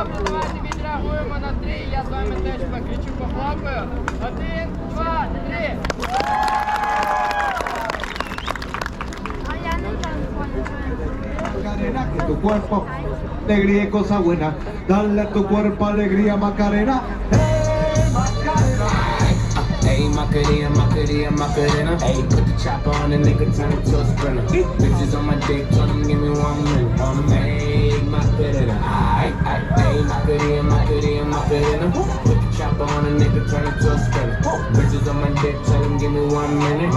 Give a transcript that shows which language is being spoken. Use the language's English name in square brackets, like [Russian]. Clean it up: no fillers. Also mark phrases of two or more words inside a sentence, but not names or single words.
[Ukrainian] давайте відреагуємо на 3. Я з вами теж покричу, похлопаю. 1, 2, 3. [Russian] А я не так поняла. [Spanish] Macarena, que tu cuerpo alegría y cosa buena. Dale a tu cuerpo alegría, Macarena. Hey, Macarena, Macarena, Macarena. [English] Hey, put the chopper on the nigga, turn it to a sprinter. Bitches on my dick, told them give me 1 minute. [Spanish] Hey, Macarena. Hey, Macarena, Macarena, Macarena. [English] Put the chopper on the nigga, turn it to a sprinter. Bitches on my dick, tell them give me 1 minute.